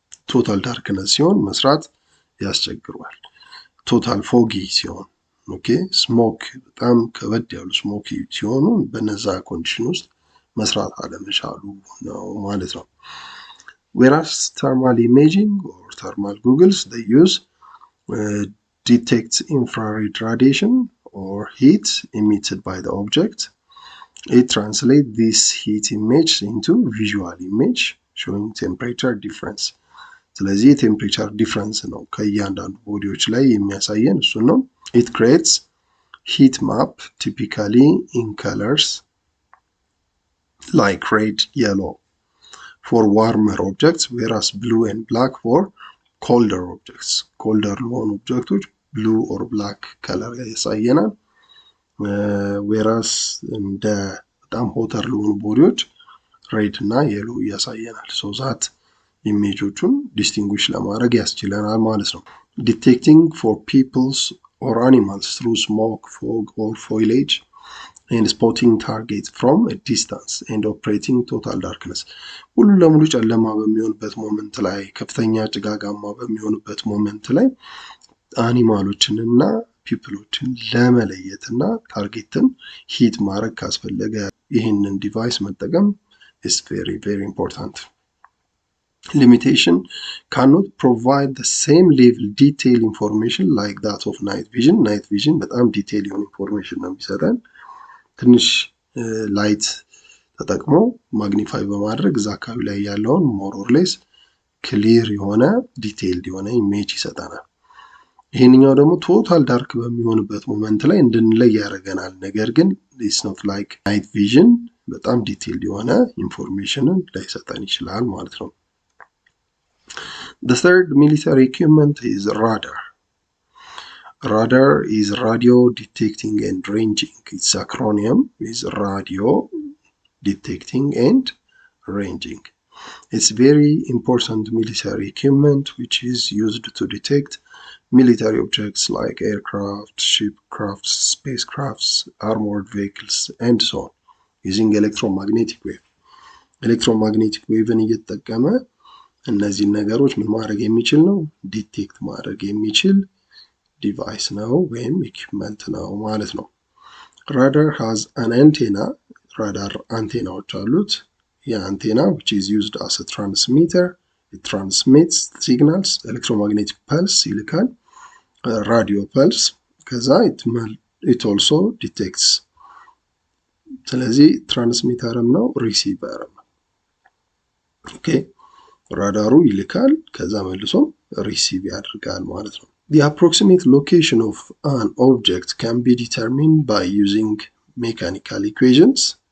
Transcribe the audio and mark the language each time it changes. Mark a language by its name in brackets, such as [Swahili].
[Amharic] ቶታል ዳርክነስ ሲሆን መስራት ያስቸግረዋል። ቶታል ፎጊ ሲሆን ኦኬ ስሞክ በጣም ከበድ ያሉ ስሞኪ ሲሆኑ በነዛ ኮንዲሽን ውስጥ መስራት አለመቻሉ ነው ማለት ነው። [English] whereas thermal imaging or thermal goggles they use detects infrared radiation or heat emitted by the object. It translates this heat image into visual image showing temperature difference. [Amharic] ስለዚህ ቴምፕሬቸር ዲፍረንስ ነው ከእያንዳንዱ ቦዲዎች ላይ የሚያሳየን እሱ ነው። [English] it creates heat map typically in colors like red, yellow for warmer objects whereas blue and black for colder objects. [Amharic] colder ለሆኑ ኦብጀክቶች blue or black color ያሳየናል። whereas እንደ በጣም ሆተር ለሆኑ ቦዲዎች ሬድ እና የሎ ያሳየናል። so that ኢሜጆቹን ዲስቲንጉሽ ለማድረግ ያስችለናል ማለት ነው። [English] detecting for peoples or animals through smoke, fog or foliage and spotting targets from a distance and operating total darkness. [Amharic] ሁሉ ለሙሉ ጨለማ በሚሆንበት ሞመንት ላይ ከፍተኛ ጭጋጋማ በሚሆንበት ሞመንት ላይ አኒማሎችንና ፒፕሎችን ለመለየትና ታርጌትን ሂት ማድረግ ካስፈለገ ይህንን ዲቫይስ መጠቀም [English] is very very important. Limitation cannot provide the same level detail information like that of night vision. [Amharic] night vision በጣም ዲቴይል የሆነ ኢንፎርሜሽን ነው የሚሰጠን። ትንሽ ላይት ተጠቅሞ ማግኒፋይ በማድረግ እዛ አካባቢ ላይ ያለውን ሞር ኦር ሌስ ክሊር የሆነ ዲቴይልድ የሆነ ኢሜጅ ይሰጠናል። ይሄንኛው ደግሞ ቶታል ዳርክ በሚሆንበት ሞመንት ላይ እንድንለይ ያደርገናል። ነገር ግን it's not like night vision በጣም ዲቴይልድ የሆነ ኢንፎርሜሽንን ላይሰጠን ይችላል ማለት ነው። [English] The third military equipment is radar. Radar is radio detecting and ranging. Its acronym is radio detecting and ranging. It's very important military equipment which is used to detect military objects like aircraft, shipcrafts, spacecrafts, armored vehicles, and so on, using electromagnetic wave. [Amharic] Electromagnetic wave እየተጠቀመ እነዚህ ነገሮች ምን ማድረግ የሚችል ነው? ዲቴክት ማድረግ የሚችል ዲቫይስ ነው ወይም ኢኩፕመንት ነው ማለት ነው። [English] radar has an antenna. [Amharic] radar አንቴናዎች አሉት። [English] antenna, which is used as a transmitter. It transmits signals, electromagnetic pulse ይልካል, radio pulse, ከዛ it also detects። [Amharic] ስለዚህ ትራንስሚተርም ነው ሪሲቨርም ነው። ኦኬ ራዳሩ ይልካል ከዛ መልሶ ሪሲቭ ያደርጋል ማለት ነው። [English] The approximate location of an object can be determined by using mechanical equations.